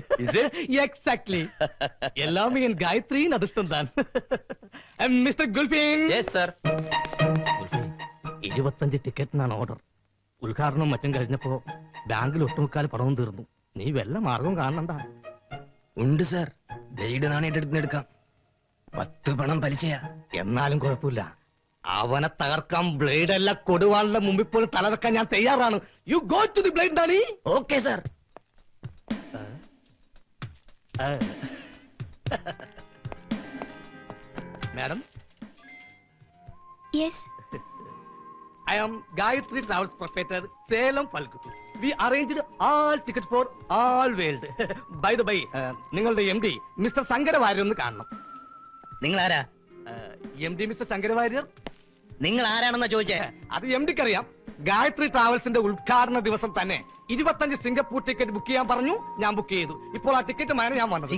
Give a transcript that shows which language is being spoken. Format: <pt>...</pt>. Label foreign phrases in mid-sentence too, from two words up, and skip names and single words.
<ta>എക്സാക്ട്ലി. எல்லாமே என் ഗായത്രിயின் அதிர்ஷ்டம் தான்.</ta> <ml>മിസ്റ്റർ ഗുൽഫീൻ.</ml> <en>yes sir.</en> <ml>25 ടിക്കറ്റിനാണ് ഓർഡർ. ഉദ്ഘാടനം മറ്റും കഴിഞ്ഞപ്പോ ബാങ്കിൽ ഒട്ടുമുക്കാൽ പണവും തീർന്നു. നീ വല്ല മാർഗവും കാണണ്ട. ഉണ്ട് സർ, ബ്ലേഡ് നാണയത്തെടുക്കാം. 10 പണം പലിശയാ. എന്നാലും കുഴപ്പമില്ല. അവനെ തകർക്കാൻ ബ്ലേഡ് അല്ല, കൊടുവാളിന്റെ മുമ്പിൽ പോലും തലവെക്കാൻ ഞാൻ തയ്യാറാണ്.</ml> <en>you go to the blade Dani. okay sir. മാഡം. യെസ്. I am Gayatri Travels proprietor, Salem Falgu. We arranged all tickets for all world. By the way,</en> <ml>നിങ്ങളുടെ MD മിസ്റ്റർ ശങ്കരവാര്യർ ഒന്ന് കാണണം. നിങ്ങൾ ആരാ? MD മിസ്റ്റർ ശങ്കരവാര്യർ. നിങ്ങൾ ആരാണെന്നാ ചോദിച്ചേ? അത് MDക്ക് അറിയാം. ഗായത്രി ട്രാവൽസിന്റെ ഉദ്ഘാടന ദിവസം തന്നെ 25 സിംഗപ്പൂർ</ml> <en>ticket book</en> <ml>ചെയ്യാൻ പറഞ്ഞു. ഞാൻ ബുക്ക് ചെയ്തു. ഇപ്പോൾ ആ ടിക്കറ്റ് മാന ഞാൻ വന്നത്.</ml>